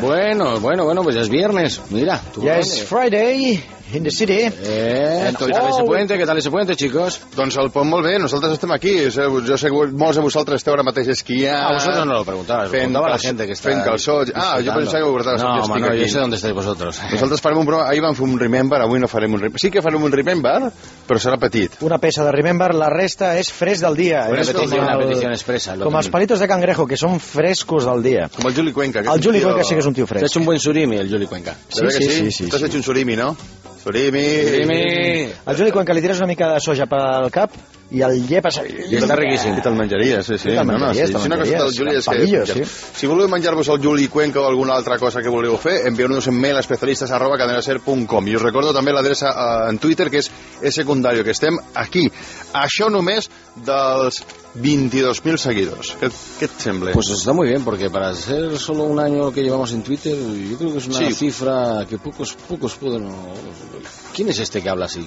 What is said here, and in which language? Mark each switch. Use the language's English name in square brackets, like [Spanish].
[Spanish] Bueno, pues ya es viernes. Mira, tú. Ya es [English] Friday in the city. [Spanish] Entonces, ¿qué tal ese puente? ¿Qué tal ese puente, chicos? [Catalan] Doncs el pont molt bé, nosaltres estem aquí. Jo sé que molts de vosaltres esteu ara mateix esquiant. A vosaltres no lo preguntava, es preguntava a la gente que està... Fent calçó. Ah, jo pensava que ho portava. No, jo sé on esteu vosaltres. Nosaltres farem un programa, ahir vam fer un remember, avui no farem un remember. Sí que farem un remember, però serà petit. Una peça de remember, la resta és fresc del dia. Una petició expressa. Com els palitos de cangrejo, que són frescos del dia. Com el Juli Cuenca. El Juli Cuenca sí que és un tio fresc. T'has fet un bon surimi, el Juli Cuenca. Sí. T'has fet un surimi, no? Surimi. El Juli Cuenca li tires una mica de soja pel cap i el llepes... I està riquíssim. I te'l menjaries, sí. Sí. Si voleu menjar-vos el Juli Cuenca o alguna altra cosa que voleu fer, envieu-nos un mail a especialistes@cadenaser.com. I us recordo també l'adreça en Twitter, que és secundario, que estem aquí. Això només dels... 22.000 seguidores. ¿Qué te sembla? [Spanish] Pues está muy bien, porque para ser solo un año que llevamos en Twitter, yo creo que es una cifra que pocos pueden... ¿Quién es este que habla así?